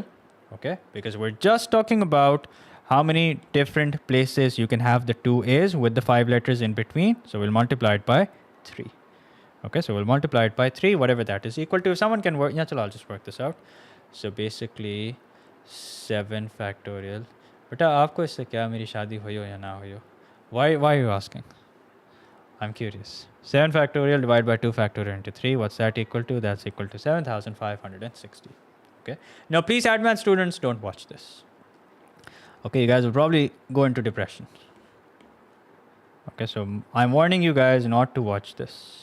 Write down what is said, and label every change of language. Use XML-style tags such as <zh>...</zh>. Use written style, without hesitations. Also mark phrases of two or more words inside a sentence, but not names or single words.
<en>Okay, because we're just talking about how many different places you can have the 2 A's with the 5 letters in between. So we'll multiply it by 3. Okay, so we'll multiply it by 3, whatever that is equal to. If someone can work, yeah, chalo, I'll just work this out. So basically 7 factorial.</en> <hi>Beta, आपको इससे क्या मेरी शादी होई हो या ना होई हो?</hi> <en>Why are you asking? I'm curious. 7 factorial divided by 2 factorial into 3. What's that equal to? That's equal to 7,560. Okay. Now, please, advanced students, don't watch this. Okay, you guys will probably go into depression. Okay, so I'm warning you guys not to watch this.</en>